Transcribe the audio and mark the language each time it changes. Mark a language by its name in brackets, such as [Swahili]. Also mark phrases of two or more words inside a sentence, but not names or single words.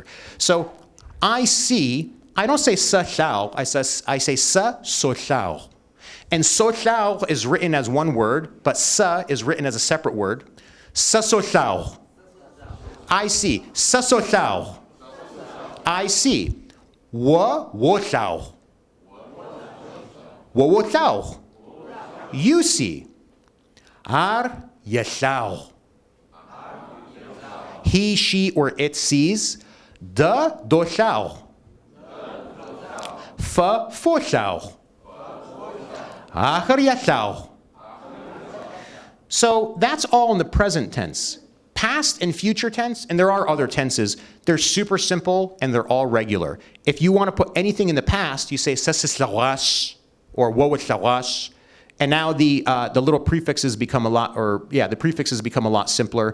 [English] So I see, I don't say sa shao, I say sa so shao. And so shao is written as one word, but sa is written as a separate word. Sasotao. I see. Sasotao. I see. Wo-wo-tao. Wo-wo-tao. You see. Ar-yatao. He, she, or it sees. Da-do-tao. Fa-fo-tao. Ahar-yatao. So that's all in the present tense. Past and future tense, and there are other tenses, they're super simple and they're all regular. If you want to put anything in the past, you say sesislawash or wowaslawash, and now the little prefixes become a lot, the prefixes become a lot simpler.